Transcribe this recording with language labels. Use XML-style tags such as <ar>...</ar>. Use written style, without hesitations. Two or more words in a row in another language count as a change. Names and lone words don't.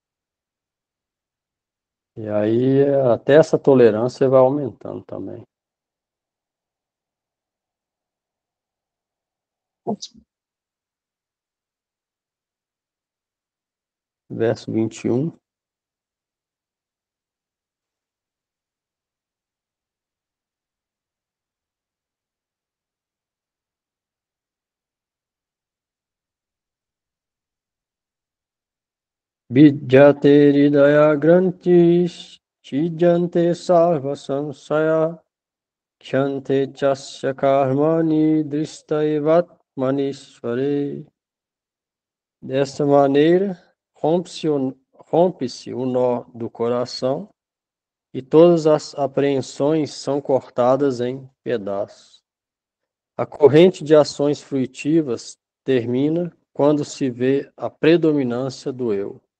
<pt>E aí, até essa tolerância vai aumentando também. Verso 21.</pt> <sa>Vidyate hridaya grantis, chijante sarva samsaya, khyante chasya karmani dristaivat manishvare.</sa> <pt>Desta maneira, rompe-se o nó do coração e todas as apreensões são cortadas em pedaços. A corrente de ações fruitivas termina quando se vê a predominância do eu.</pt>